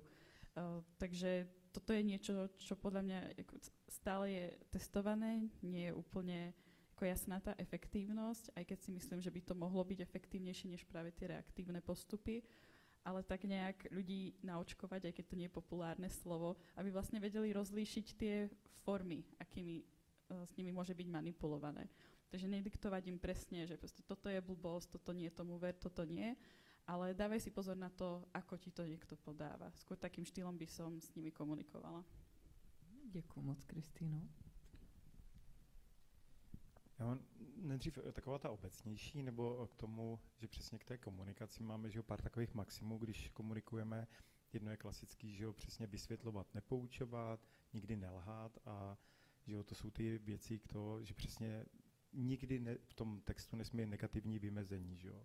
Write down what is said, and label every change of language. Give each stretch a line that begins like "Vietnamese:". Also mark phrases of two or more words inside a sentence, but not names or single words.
Slovak: Takže toto je niečo, čo podľa mňa stále je testované, nie je úplne ako jasná tá efektívnosť, aj keď si myslím, že by to mohlo byť efektívnejšie než práve tie reaktívne postupy, ale tak nejak ľudí naočkovať, aj keď to nie je populárne slovo, aby vlastne vedeli rozlíšiť tie formy, akými s nimi môže byť manipulované. Takže nediktovať im presne, že proste toto je blbosť, toto nie, tomu ver, toto nie, ale dávaj si pozor na to, ako ti to niekto podáva. Skôr takým štýlom by som s nimi komunikovala.
Czech: Děkuji moc, Kristýno. Já mám nejdřív taková ta obecnější, nebo k tomu, že přesně k té komunikaci máme, že pár takových maximů, když komunikujeme. Jedno je klasický, že přesně vysvětlovat, nepoučovat, nikdy nelhát a že to jsou ty věci, že přesně nikdy v tom textu nesmí negativní vymezení, že jo.